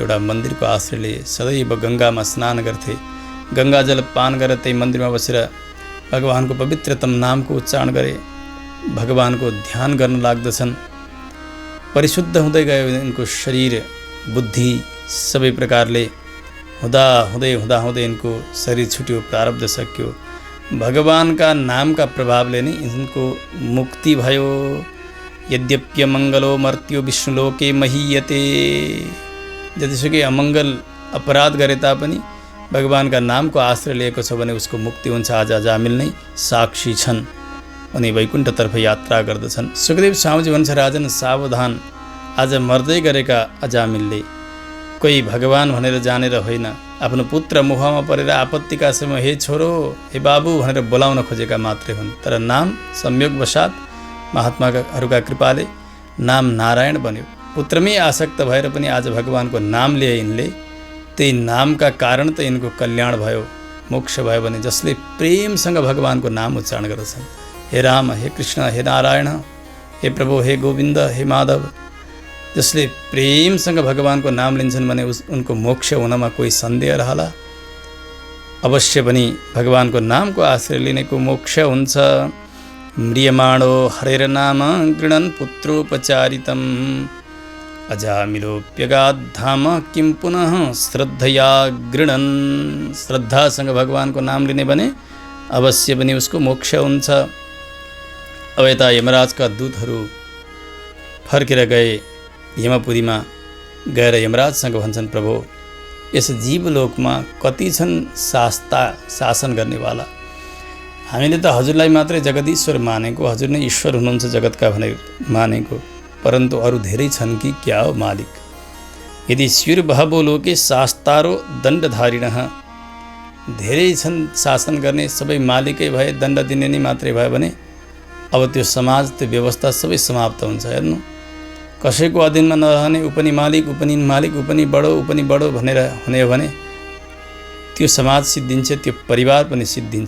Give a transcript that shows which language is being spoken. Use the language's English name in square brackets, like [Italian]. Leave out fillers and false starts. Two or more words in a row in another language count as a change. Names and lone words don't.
[Nepali] एउटा मन्दिरको आश्रयले सदैव गङ्गामा स्नान गर्थे, गङ्गाजल पान गरेर त्यही मन्दिरमा बसेर भगवानको पवित्रतम नामको उच्चारण गरे, भगवानको ध्यान गर्न लाग्दछन्। परिशुद्ध हुँदै गयो यिनको शरीर बुद्धि सबै प्रकारले। हुँदै यिनको शरीर छुट्यो, प्रारब्ध सक्यो। भगवानका नामका प्रभावले नै यिनको मुक्ति भयो। [Sanskrit] यद्यप्य मङ्गलो मर्त्यो विष्णुलोके महीयते। [Nepali] जतिसुकै अमङ्गल अपराध गरे तापनि भगवानका नामको आश्रय लिएको छ भने उसको मुक्ति हुन्छ। आज अजामिल नै साक्षी छन्, उनी वैकुण्ठतर्फ यात्रा गर्दछन्। सुखदेव स्वामीजी भन्छ, राजन सावधान, आज मर्दै गरेका अजामिलले कोही भगवान भनेर जानेर होइन, आफ्नो पुत्र मोहमा परेर आपत्तिका समय हे छोरो, हे बाबु भनेर बोलाउन खोजेका मात्रै हुन्। तर नाम संयोगवशात महात्माहरूका कृपाले नाम नारायण बन्यो। पुत्रमै आसक्त भएर पनि आज भगवानको नाम लिए यिनले, त्यही नामका कारण त यिनको कल्याण भयो, मोक्ष भयो। भने जसले प्रेमसँग भगवानको नाम उच्चारण गर्दछन्, हे राम, हे कृष्ण, हे नारायण, हे प्रभु, हे गोविन्द, हे माधव, जसले प्रेमसँग भगवानको नाम लिन्छन् भने उनको मोक्ष हुनमा कोही सन्देह रहला? अवश्य पनि भगवानको नामको आश्रय लिनेको मोक्ष हुन्छ। [Sanskrit] म्रियमाणो हरेर नाम गृणन् पुत्रोपचारितम् अजामिलोऽप्यगाद्धाम किं पुनः श्रद्धया गृणन्। [Nepali] श्रद्धासँग भगवानको नाम लिने भने अवश्य पनि उसको मोक्ष हुन्छ। अब यता यमराजका दूतहरू फर्केर गए यमपुरीमा गएर यमराजसँग भन्छन्, प्रभु, यस जीवलोकमा कति छन् शासन गर्नेवाला? हामीले त हजुरलाई मात्रै जगदीश्वर मानेको, हजुर नै ईश्वर हुनुहुन्छ जगतका भनेर मानेको, परन्तु अरू धेरै छन् कि क्या हो मालिक? [Sanskrit] यदि स्युर्बहवो लोके शास्तारो दण्डधारिणः, [Nepali] धेरै छन् शासन गर्ने, सबै मालिकै भए, दण्ड दिने नै मात्रै भयो भने अब त्यो समाज, त्यो व्यवस्था सबै समाप्त हुन्छ। हेर्नु, कसैको अधीनमा नरहने, उपनि मालिक, उपनि बडो भनेर हुने हो भने त्यो समाज सिद्धिन्छ, त्यो परिवार पनि सिद्धिन्छ।